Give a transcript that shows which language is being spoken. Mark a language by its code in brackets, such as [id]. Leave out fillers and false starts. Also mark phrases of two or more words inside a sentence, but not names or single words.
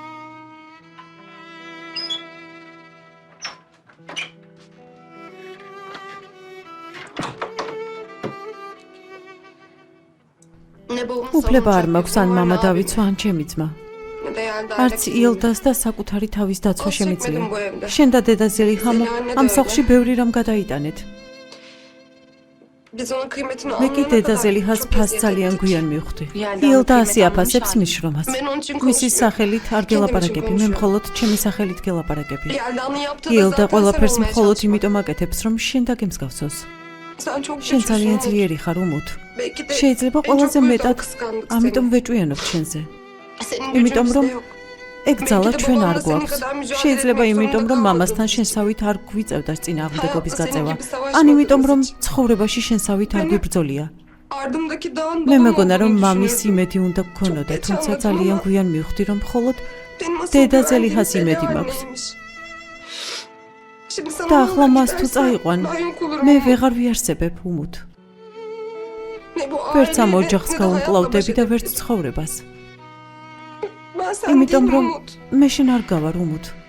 [tr] Ne babamın [ka] უფლება არ [tr] savunacak [ka] მაქვს [tr] bir [ka] ან [tr] konu [ka] მამა [tr] var, ne [ka] დავიცვა, ან ჩემი ძმა. [tr] Ne de Yelda [ka] არც [tr] ile [ka] ილდას და საკუთარი თავის დაცვა Qos შემიძლია. [tr] çekmedim bu evde. [ka] შენ და დედა ზელიჰამო [tr] Zeliha [ka] ამ [tr] ne de [ka] სახლში [tr] öyle. [ka] ბევრი რამ გადაიტანეთ. [tr] Biz onun kıymetini [ka] მე კი [tr] anlayana [ka] დედა [tr] kadar [ka] ზელიჰას [tr] çok [ka] ფას [tr] eziyet [ka] ძალიან [tr] ettik. [ka] გვიან მივხვდი. [tr] Yelda [ka] ილდა [tr] kıymet [ka] ასე აფასებს [tr] anlamış [ka] მის შრომას. [tr] Men onun için [ka] მისი [tr] konuşmuyorum. [ka] სახელით არ [tr] Kendim için [ka] გელაპარაკები, მე [tr] konuşuyorum. [ka] მხოლოდ ჩემი სახელით გელაპარაკები. [tr] Yelda'nın yaptığı da [ka] ილდა [tr] zaten sen [ka] ყველაფერს [tr] olmaya [ka] მხოლოდ [tr] çalışma. [ka] იმიტომ აკეთებს, რომ შენ დაგემსგავსოს. [tr] Sen çok [ka] შენ [tr] güçlüsün [ka] ძალიან [tr] Umut. [ka] ძლიერი ხარ, უმუთ. [tr] Belki de [ka] შეიძლება [tr] en çok [ka] ყველაზე [tr] bu yüzden [ka] მეტად [tr] kıskandık [ka] ამიტომ [tr] seni. [ka] ვეჭვიანობ შენზე. [tr] Senin [ka] იმიტომ [tr] gücün [ka] რომ [tr] bizde yok. [ka] ეგ ძალა [tr] Belki de [ka] ჩვენ არ [tr] babamla senin [ka] გვაქვს. [tr] kadar mücadele [ka] შეიძლება [tr] etmek [ka] იმიტომ [tr] zorunda [ka] რომ მამასთან [tr] kalmadığımız için. [ka] შენსავით არ გვიწევდა წინააღმდეგობის [tr] Hayatta senin [ka] გაწევა. [tr] gibi savaşmadığımız [ka] ან იმიტომ რომ [tr] için. [ka] ცხოვრებაში შენსავით არ მე- გვიბრძოლია. [tr] Ardımdaki dağın [ka] მე [tr] babam [ka] მეგონა რომ [tr] olduğunu [ka] მამის [tr] düşünürdüm. [ka] იმედი უნდა გქონოდა, [tr] Çok [ka] თუმცა [tr] geç [ka] ძალიან [tr] anladım [ka] გვიან მივხვდი რომ მხოლოდ [tr] Benim asıl [ka] დედა [tr] güvendiğim [ka] ზელიჰას [tr] Zeliha [ka] იმედი მაქვს. [tr] anneymiş. Şimdi sana [ka] და [tr] onu [ka] ახლა [tr] hak [ka] მას თუ [tr] edersen [ka] წაიყვან, [tr] ben yok olurum [ka] მე [tr] Umut. [ka] ვეღარ ვიარსებებ უმუთ. [tr] Ne bu [ka] ვერც ამ [tr] aileyle, [ka] ოჯახს [tr] ne de hayatla baş [ka] გავუმკლავდები და ვერც [tr] edebilirim. [ka] ცხოვრებას. [tr] Ben sen [ka] იმიტომ [tr] değilim [ka] რომ [tr] Umut. [ka] მე შენ არ გავარ უმუთ.